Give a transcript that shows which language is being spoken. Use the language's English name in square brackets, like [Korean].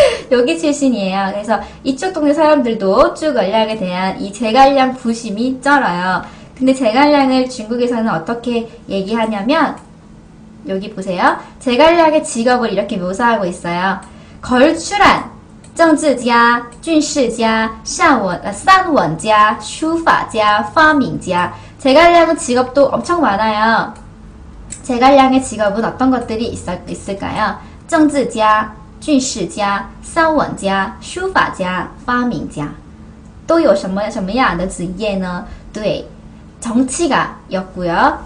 [Korean] 여기 출신이에요. 그래서 이쪽 동네 사람들도 쭈걸량에 대한 이 제갈량 부심이 쩔어요. 근데 제갈량을 중국에서는 어떻게 얘기하냐면, 여기 보세요. 제갈량의 직업을 이렇게 묘사하고 있어요. 걸출한, [Chinese] 政治家, 军事家, 散文家, 书法家, 发明家. [Korean] 제갈량은 직업도 엄청 많아요. 제갈량의 직업은 어떤 것들이 있을까요? [Chinese] 政治家, 军事家, 散文家, 书法家, 发明家. 都有什么样的职业呢?对, [Korean] 정치가였고요.